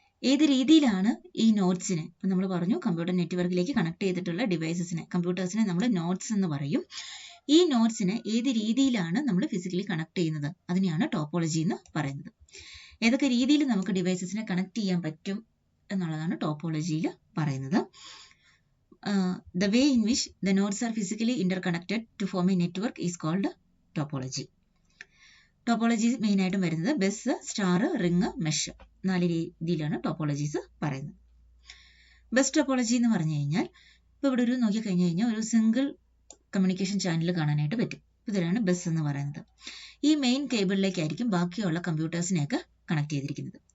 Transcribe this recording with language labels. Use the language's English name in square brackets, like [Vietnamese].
[Malayalam] ഏത് രീതിയിലാണ് ഈ നോഡ്സിനെ, ഇപ്പം നമ്മൾ പറഞ്ഞു കമ്പ്യൂട്ടർ നെറ്റ്വർക്കിലേക്ക് കണക്ട് ചെയ്തിട്ടുള്ള ഡിവൈസസിനെ, കമ്പ്യൂട്ടേഴ്സിനെ നമ്മൾ നോഡ്സ് എന്ന് പറയും. ഈ നോഡ്സിനെ ഏത് രീതിയിലാണ് നമ്മൾ ഫിസിക്കലി കണക്ട് ചെയ്യുന്നത്, അതിനെയാണ് ടോപ്പോളജി എന്ന് പറയുന്നത്. ഏതൊക്കെ രീതിയിൽ നമുക്ക് ഡിവൈസസിനെ കണക്ട് ചെയ്യാൻ പറ്റും എന്നുള്ളതാണ് ടോപ്പോളജിയിൽ പറയുന്നത്. [English] The way in which the nodes are physically interconnected to form a network is called topology. [Malayalam] Topology main ആയിട്ടും വരുന്നത് ബസ്, സ്റ്റാർ, റിംഗ്, മെഷ്, 4 രീതിയിലാണ് ടോപ്പോളജീസ് പറയുന്നത്. ബസ് ടോപ്പോളജി എന്ന് പറഞ്ഞു കഴിഞ്ഞാൽ ഇപ്പോൾ ഇവിടെ ഒരു നോക്കി കഴിഞ്ഞു കഴിഞ്ഞാൽ ഒരു സിംഗിൾ കമ്മ്യൂണിക്കേഷൻ ചാനൽ കാണാനായിട്ട് പറ്റും. ഇതിലാണ് ബസ് എന്ന് പറയുന്നത്. ഈ മെയിൻ കേബിളിലേക്കായിരിക്കും ബാക്കിയുള്ള കമ്പ്യൂട്ടേഴ്സിനെയൊക്കെ കണക്ട് ചെയ്തിരിക്കുന്നത്.